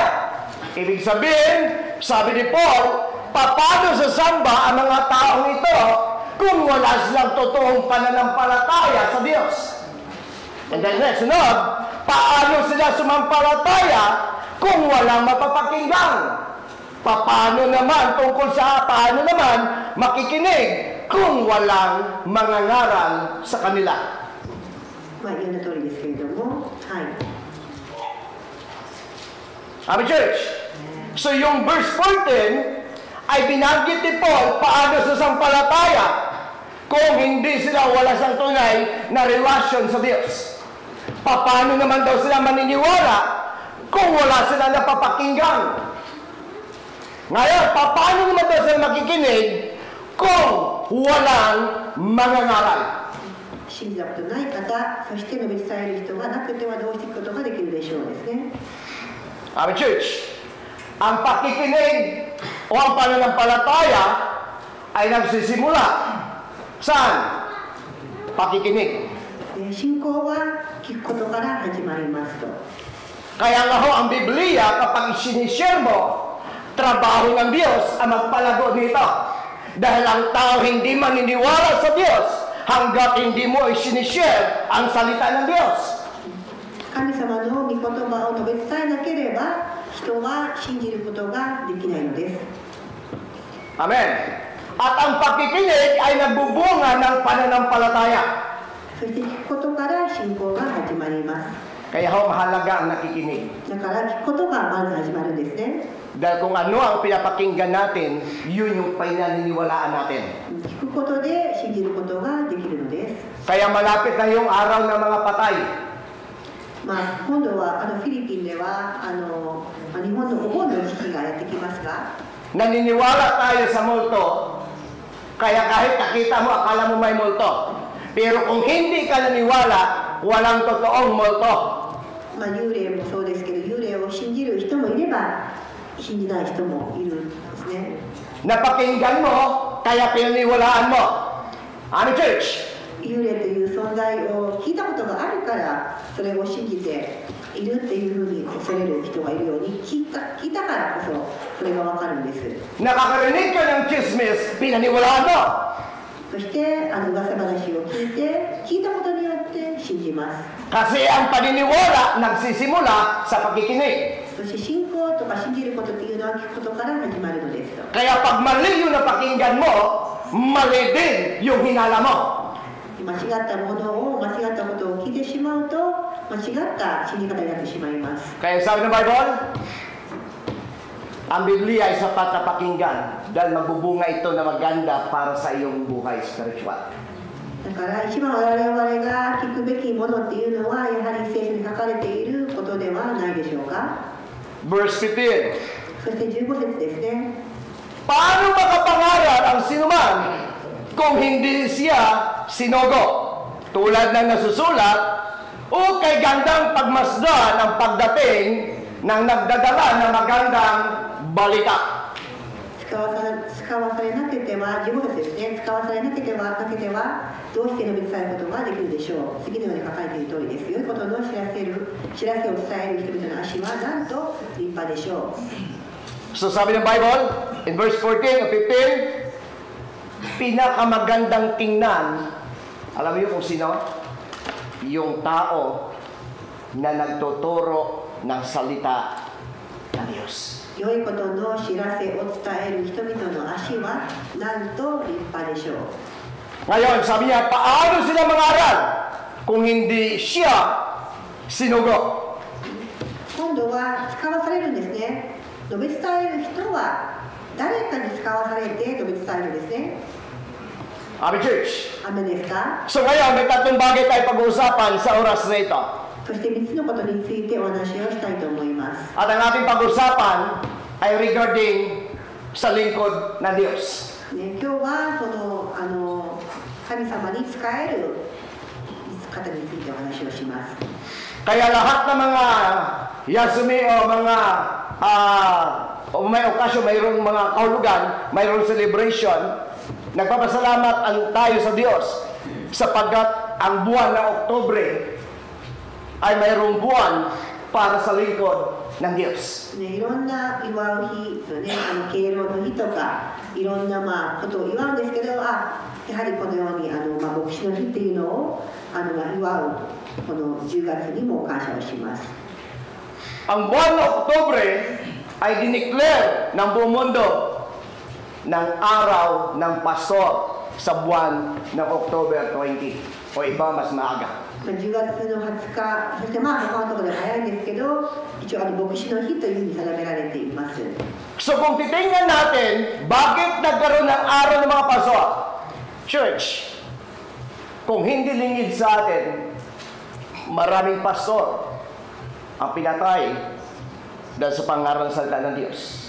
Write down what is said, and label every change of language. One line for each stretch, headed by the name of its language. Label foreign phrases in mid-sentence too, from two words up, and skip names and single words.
Filipino: Ibig sabihin, sabi ni Paul, paano sasamba ang mga taong ito kung wala silang totoong pananampalataya sa Diyos?
English: And then next,
Filipino: sunod, paano sila sumampalataya kung walang mapapakinggan? Paano naman makikinig kung walang mangangaral sa kanila?
Japanese: まあ、言うの通りですけれども、はい。
English: Amen, church.
Filipino: So yung verse 14 ay binanggit ni Paul paano sasampalataya kung hindi sila wala sang tunay na relasyon sa Diyos. Paano naman daw sila maniniwala kung wala sila napapakinggan? Ngayon, paano naman daw sila makikinig kung walang mangangaral?
Japanese: 信じたことない方、そして述べ伝える人がなくてはどうしていくことができるでしょうですね。
English: Amen, church.
Filipino: Ang pakikinig o ang pananampalataya ay nagsisimula. Saan? Pakikinig.
Japanese: 信仰は聞くことから始まりますと。
Filipino: Kaya nga ho ang Biblia kapag isinishare mo, trabaho ng Diyos ang magpalago nito. Dahil ang tao hindi maniniwala sa Diyos hanggat hindi mo isinishare ang salita ng Diyos.
Japanese: 神様の御言葉を述べ伝えなければ人は信じることができないのです。
Filipino: Amen. At ang pakikinig ay nagbubunga ng pananampalataya.
Japanese: そして聞くことから信仰が始まります。
Filipino: Kaya ho mahalaga ang nakikinig.
Japanese: だから聞くことがまず始まるんですね。
Filipino: Dahil kung ano ang pinapakinggan natin, yun yung pinaniniwalaan natin.
Japanese: 聞くことで信じることができるのです。
Filipino: Kaya malapit na yung araw ng mga patay.
Japanese: まあ、今度はフィリピンでは日本のお盆の時期がやってきますが、
Filipino: Naniniwala tayo sa multo. Kaya kahit nakita mo, akala mo may multo. Pero kung hindi ka naniwala, walang totoong multo.
Japanese: まあ、幽霊もそうですけど、幽霊を信じる人もいれば信じない人もいるんですね。
Filipino: Napakinggan mo, kaya pinaniwalaan mo. Ano, church?
Japanese: 幽霊という存在を聞いたことがあるからそれを信じているっていうふうに恐れる人がいるように聞いたからこそそれが分かるんです。
Filipino: Nakakarinig ka ng chismis, pinaniwalaan mo.
Japanese: そして噂話を聞いたことによって信じます。
Filipino: Kasi ang paniniwala nagsisimula sa pakikinig.
Japanese: そして信仰とか信じることっていうのは聞くことから始まるのですと。
Filipino: Kaya pag mali yung napakinggan mo, mali din yung hinala mo.
Japanese: 間違ったものを間違ったことを聞いてしまうと間違った信じ方になってしまいます。
Filipino: Kaya sabi ng Bible, ang Biblia ay sapat na pakinggan dahil magbubunga ito na maganda para sa iyong buhay spiritual.
Japanese: だから一番我々が聞くべきものっていうのはやはり聖書に書かれていることではないでしょうか。
Filipino: Verse 15.
Japanese: そして15節ですね。
Filipino: Paano makapangaral ang sinuman kung hindi siya sinogo? Tulad ng nasusulat, o kay gandang pagmasdan ang pagdating ng nagdadala ng magandang balita.
Japanese: 使わされなければ、15節ですね。使わされなければどうして述べ伝えることができるでしょう。次のように書かれている通りです。良いことの知らせを伝える人々の足はなんと立派でしょう。
Filipino: So sabi ng Bible,
English: in verse 14
Filipino: o 15, pinakamagandang tingnan, alam mo kung sino? Yung tao na nagtuturo ng salita ng Diyos.
Japanese: 良いことの知らせを伝える人々の足はなんと立派でしょう。
Filipino: Ngayon, sabi niya, paano sila mangaral kung hindi siya sinugo?
Japanese: 今度は使わされるんですね。述べ伝える人は誰かに使わされて述べ伝えるんですね。
English: Amen, church.
Japanese: アメですか？
Filipino: So ngayon, may tatlong bagay tayo pag-uusapan sa oras na ito.
Japanese: そして3つのことについてお話をしたいと思います。
Filipino: At ang ating pag-usapan ay regarding sa lingkod ng Diyos.
Japanese: ね、今日はその神様に仕える方についてお話をします。
Filipino: Kaya lahat ng mga yasumi o mga may okasyon, mayroong mga kahulugan, mayroong celebration, nagpapasalamat tayo sa Diyos sapagkat ang buwan ng Oktubre ay mayroong buwan para sa lingkod ng Diyos.
Japanese: ね、いろんな祝う日、ね、敬老の日とかいろんなことを祝うんですけど、やはりこのように牧師の日っていうのを祝うこの10月にも感謝をします。
Filipino: Ang buwan ng Oktubre ay dineclare ng buong mundo ng araw ng pastor sa buwan ng October 20 o iba mas maaga.
Japanese: 10 月の20日、そして他のところで早いんですけど、一応牧師の日というふうに定められています。
Filipino: So kung titingnan natin, bakit nagkaroon ng araw ng mga pastor? Church, kung hindi lingid sa atin, maraming pastor ang pinatay dahil sa pangaral ng salita ng Diyos.